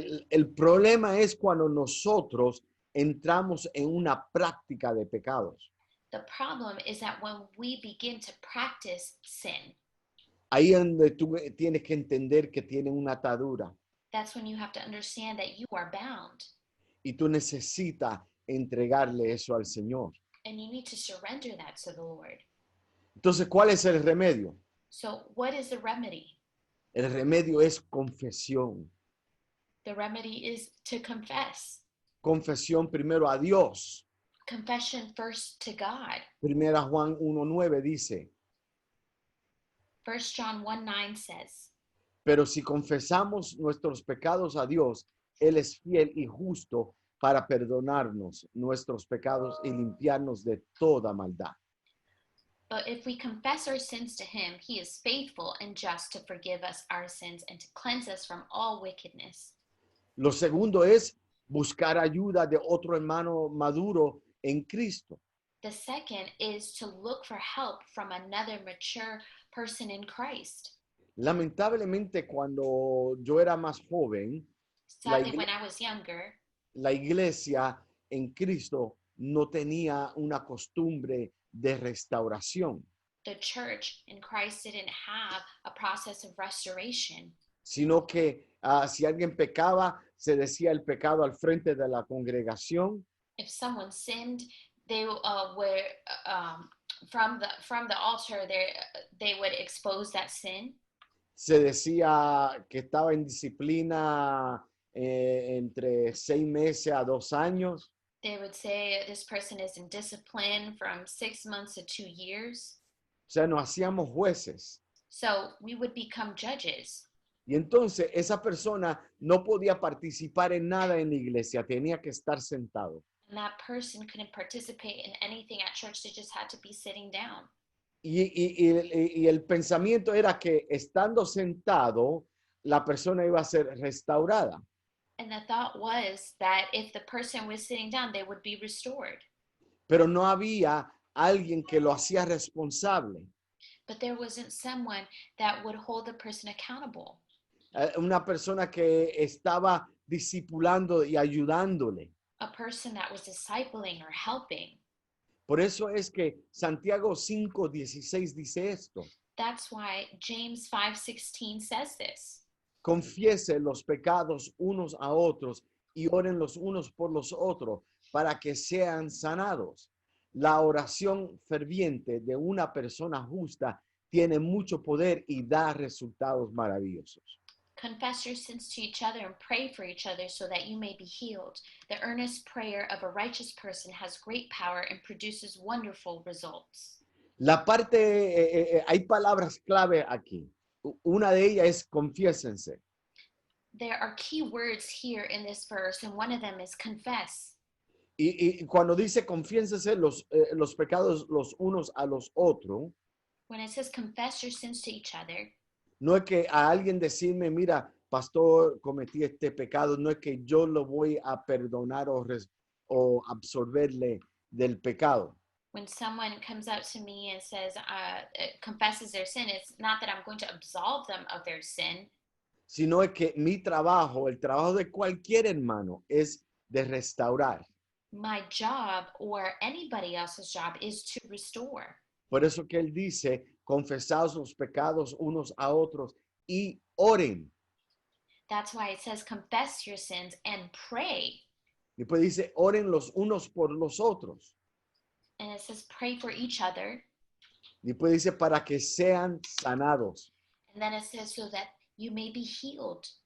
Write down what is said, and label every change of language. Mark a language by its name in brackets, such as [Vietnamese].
[Spanish] El problema es cuando nosotros entramos en una práctica de pecados. [English] The problem is that when we begin to practice sin, [Spanish] Ahí es donde tú tienes que entender que tiene una atadura [English] That's when you have to understand that you are bound [Spanish] y tú necesitas entregarle eso al Señor. [English] and you need to surrender that to the Lord. [Spanish] Entonces, ¿cuál es el remedio? [English] So, what is the remedy? [Spanish] El remedio es confesión. [English] The remedy is to confess. [Spanish] Confesión primero a Dios. [English] Confession first to God. [Spanish] Primera Juan 1:9 dice, [English] 1 John 1:9 says, [Spanish] pero si confesamos nuestros pecados a Dios, Él es fiel y justo para perdonarnos nuestros pecados y limpiarnos de toda maldad. [English] but if we confess our sins to him, he is faithful and just to forgive us our sins and to cleanse us from all wickedness. [Spanish] Lo segundo es buscar ayuda de otro hermano maduro en Cristo. [English] The second is to look for help from another mature person in Christ. [Spanish] Lamentablemente, cuando yo era más joven, [English] Sadly, when I was younger, [Spanish] la iglesia en Cristo no tenía una costumbre de restauración, [English] the church in Christ didn't have a process of restoration, [Spanish] sino que si alguien pecaba, se decía el pecado al frente de la congregación. [English] if someone sinned, they were from the altar. They would expose that sin. [Spanish] Se decía que estaba en disciplina entre 6 meses a 2 años. [English] They would say this person is in discipline from 6 months to 2 years. [Spanish] O sea, nos hacíamos jueces. [English] So we would become judges. [Spanish] Y entonces esa persona no podía participar en nada en la iglesia, tenía que estar sentado. [English] And that person couldn't participate in anything at church. They just had to be sitting down. [Spanish] Y el pensamiento era que estando sentado, la persona iba a ser restaurada. [English] And the thought was that if the person was sitting down, they would be restored. [Spanish] Pero no había alguien que lo hacía responsable. [English] But there wasn't someone that would hold the person accountable. [Spanish] Una persona que estaba discipulando y ayudándole. [English] A person that was discipling or helping. [Spanish] Por eso es que Santiago 5:16 dice esto. [English] That's why James 5:16 says this. [Spanish] Confiesen los pecados unos a otros y oren los unos por los otros para que sean sanados. La oración ferviente de una persona justa tiene mucho poder y da resultados maravillosos. [English] Confess your sins to each other and pray for each other so that you may be healed. The earnest prayer of a righteous person has great power and produces wonderful results. [Spanish] La parte, hay palabras clave aquí. Una de ellas es confiésense. [English] There are key words here in this verse, and one of them is confess. [Spanish] Y cuando dice confiésense los pecados los unos a los otros, [English] When it says confess your sins to each other, [Spanish] no es que a alguien decirme, mira, pastor, cometí este pecado, no es que yo lo voy a perdonar o absorberle del pecado. [English] when someone comes up to me and says, confesses their sin, it's not that I'm going to absolve them of their sin, [Spanish] Sino es que mi trabajo, el trabajo de cualquier hermano, es de restaurar. [English] my job or anybody else's job is to restore. [Spanish] Por eso que él dice, confesaos los pecados unos a otros y oren. [English] That's why it says confess your sins and pray. [Spanish] Después dice, oren los unos por los otros. [English] And it says pray for each other. [Spanish] Después dice, para que sean sanados. [English] And then it says so that you may be healed.